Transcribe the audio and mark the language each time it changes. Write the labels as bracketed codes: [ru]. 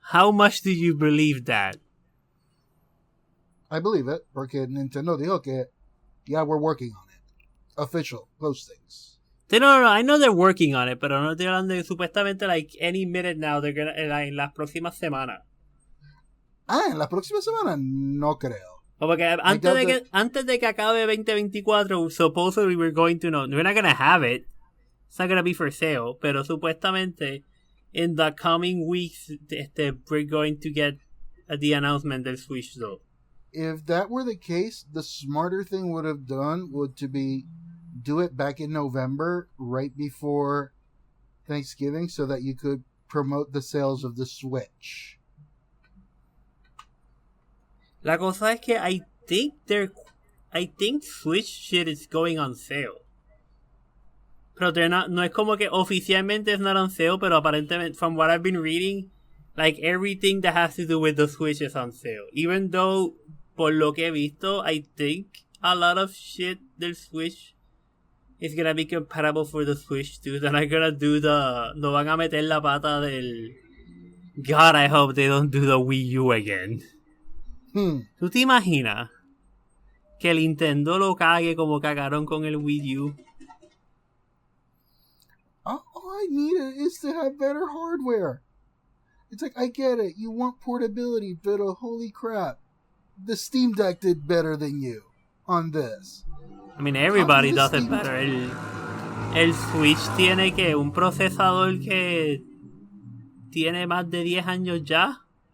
[en] How much do you believe that? I believe it, [es] porque Nintendo dijo que [en] Yeah, we're working on it. Official postings. No, I know they're working on it, [es] pero no estoy hablando de supuestamente [en] like any minute now they're gonna [es] en las próximas semanas. En la próxima semana no creo. Porque antes de que acabe [en] 2024, supposedly we're going to know. We're not gonna have it. It's not gonna be for sale. [es] Pero supuestamente [en] in the coming weeks, we're going to get the announcement del Switch though. If that were the case, the smarter thing would have done would to be do it back in November, right before Thanksgiving, so that you could promote the sales of the Switch. [es] La cosa es que [en] I think Switch shit is going on sale. [es] Pero no es como que oficialmente [en] it's not on sale, [es] pero aparentemente, [en] from what I've been reading, like everything that has to do with the Switch is on sale. Even though, [es] por lo que he visto, [en] I think a lot of shit del Switch is gonna be compatible for the Switch too. They're not gonna do [es] no van a meter la pata del... [en] God, I hope they don't do the Wii U again. [es] ¿Tú te imaginas que el Nintendo lo cague como cagaron con el Wii U? [en] All I need is to have better hardware. It's like, I get it, you want portability, but holy crap, the Steam Deck did better than you on this. I mean, everybody does it better. [es] El Switch tiene que un procesador que tiene más de 10 años ya.